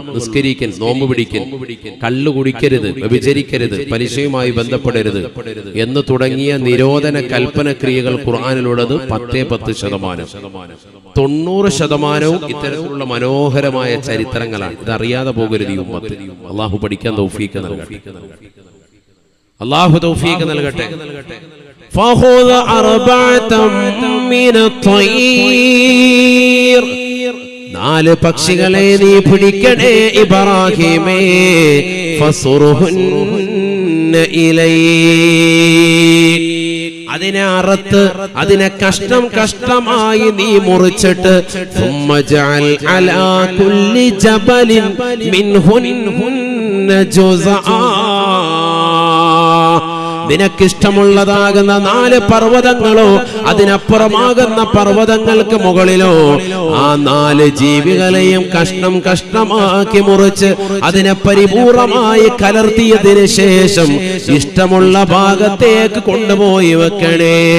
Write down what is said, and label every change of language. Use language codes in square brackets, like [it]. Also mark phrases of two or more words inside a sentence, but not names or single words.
[ml] നിസ്കരിക്കൽ, നോമ്പ് പിടിക്കൽ, കള്ളു കുടിക്കരുത്, വ്യഭിചരിക്കരുത്, പലിശയുമായി ബന്ധപ്പെടരുത് എന്ന് തുടങ്ങിയ നിരോധന കൽപ്പന ക്രിയകൾ ഖുർആനിലുള്ളത് 10%. 90% ഇത്തരത്തിലുള്ള മനോഹരമായ ചരിത്രങ്ങളാണ്. ഇതറിയാതെ പോകരുത് ഈ ഉമ്മത്ത്. അള്ളാഹു പഠിക്കാൻ തൗഫീഖ് നൽകട്ടെ. അള്ളാഹു തൗഫീഖ് നൽകട്ടെ. [ar] فخذ 4 من الطير. [ml] 4 പക്ഷികളെ നീ പിടിക്കണേ ഇബ്രാഹിമേ. [ar] فصرهن إليك. [ml] അതിനെ അറുത്ത്, അതിനെ കഷ്ടമായി നീ മുറിച്ചിട്ട്, [ar] ثم اجعل على كل جبل منهن جزءا. [ml] നിനക്കിഷ്ടമുള്ളതാകുന്ന 4 പർവ്വതങ്ങളോ അതിനപ്പുറമാകുന്ന പർവ്വതങ്ങൾക്ക് മുകളിലോ ആ 4 ജീവികളെയും കഷ്ണം കഷ്ണമാക്കി മുറിച്ച് അതിനെ പരിപൂർണമായി കലർത്തിയതിനു ശേഷം ഇഷ്ടമുള്ള ഭാഗത്തേക്ക് കൊണ്ടുപോയി വെക്കണേ.